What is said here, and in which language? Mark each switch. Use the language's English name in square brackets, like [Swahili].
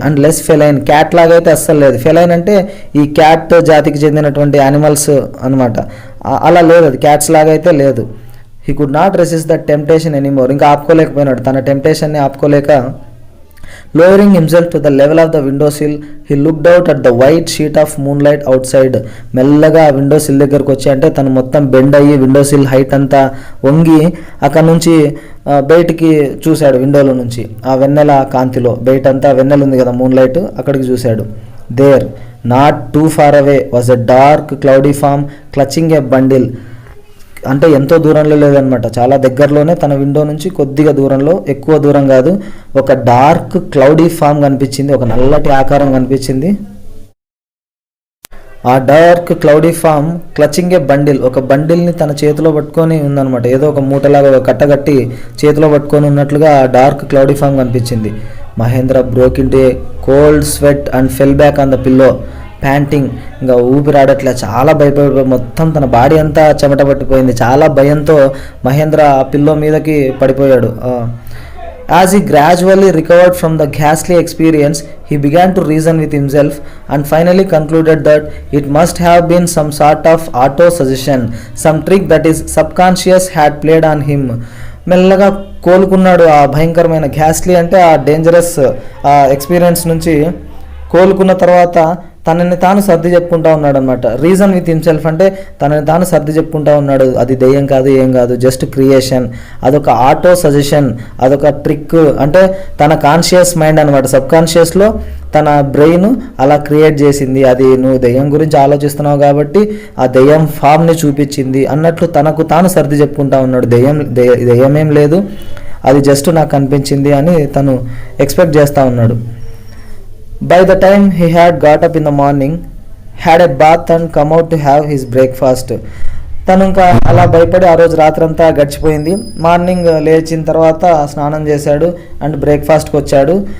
[English] and less feline, [Telugu] cat లాగా అయితే అస్సలు లేదు. ఫెలైన్ అంటే ఈ క్యాట్ జాతికి చెందినటువంటి యానిమల్స్ అనమాట, అలా లేదు, అది క్యాట్స్ లాగా అయితే లేదు. [English] he could not resist the temptation anymore, [Telugu] ఇంకా ఆపుకోలేకపోయినాడు తన టెంప్టేషన్ని ఆపుకోలేక, [English] lowering himself to the level of the window sill, he looked out at the white sheet of moonlight outside. [Telugu] మెల్లగా విండో సిల్ దగ్గరకు వచ్చి, అంటే తను మొత్తం బెండ్ అయ్యి విండో సిల్ హైట్ అంతా వంగి అక్కడ నుంచి బయటికి చూశాడు. విండోలో నుంచి ఆ వెన్నెల కాంతిలో బయటంతా వెన్నెల ఉంది కదా, మూన్ లైట్, అక్కడికి చూశాడు. [English] There not too far away was a dark cloudy form clutching a bundle. [Telugu] అంటే ఎంతో దూరంలో లేదనమాట, చాలా దగ్గరలోనే, తన విండో నుంచి కొద్దిగా దూరంలో, ఎక్కువ దూరం కాదు, ఒక డార్క్ క్లౌడీ ఫామ్ కనిపించింది, ఒక నల్లటి ఆకారం కనిపించింది. ఆ [English] dark cloudy form clutching a bundle, [Telugu] ఒక బండిల్ని తన చేతిలో పట్టుకొని ఉందన్నమాట. ఏదో ఒక మూటలాగా ఒక కట్టగట్టి చేతిలో పట్టుకొని ఉన్నట్లుగా ఆ డార్క్ క్లౌడీ ఫామ్ కనిపించింది. [English] Mahendra broke into a cold sweat and fell back on the pillow panting. [Telugu] ఇంకా ఊపిరాడట్లే, చాలా భయపడిపోయి మొత్తం తన బాడీ అంతా చెమట పట్టిపోయింది. చాలా భయంతో మహేంద్ర ఆ పిల్లో మీదకి పడిపోయాడు. [English] As he gradually recovered from the ఘాస్లీ experience, he began to reason with himself and finally concluded that it must have been some sort of auto suggestion, some trick that his subconscious had played on him. [Telugu] మెల్లగా కోలుకున్నాడు ఆ భయంకరమైన ఘాస్లీ అంటే ఆ dangerous experience నుంచి కోలుకున్న తర్వాత తనని తాను సర్ది చెప్పుకుంటా ఉన్నాడు అనమాట. [English] reason with himself [Telugu] అంటే తనని తాను సర్ది చెప్పుకుంటా ఉన్నాడు, అది దెయ్యం కాదు, ఏం కాదు, జస్ట్ క్రియేషన్, అదొక ఆటో సజెషన్, అదొక ట్రిక్. అంటే తన కాన్షియస్ మైండ్ అనమాట, సబ్ కాన్షియస్లో తన బ్రెయిన్ అలా క్రియేట్ చేసింది, అది నువ్వు దెయ్యం గురించి ఆలోచిస్తున్నావు కాబట్టి ఆ దెయ్యం ఫామ్ని చూపించింది అన్నట్లు తనకు తాను సర్ది చెప్పుకుంటా ఉన్నాడు. దెయ్యమేం లేదు, అది జస్ట్ నాకు కనిపించింది అని తను ఎక్స్పెక్ట్ చేస్తూ ఉన్నాడు. [English] By the time he had got up in the morning, had a bath and come out to have his breakfast. [Telugu] తను ఇంకా అలా భయపడి ఆ రోజు రాత్రంతా గడిచిపోయింది. మార్నింగ్ లేచిన తర్వాత స్నానం చేశాడు అండ్ బ్రేక్ఫాస్ట్కి వచ్చాడు.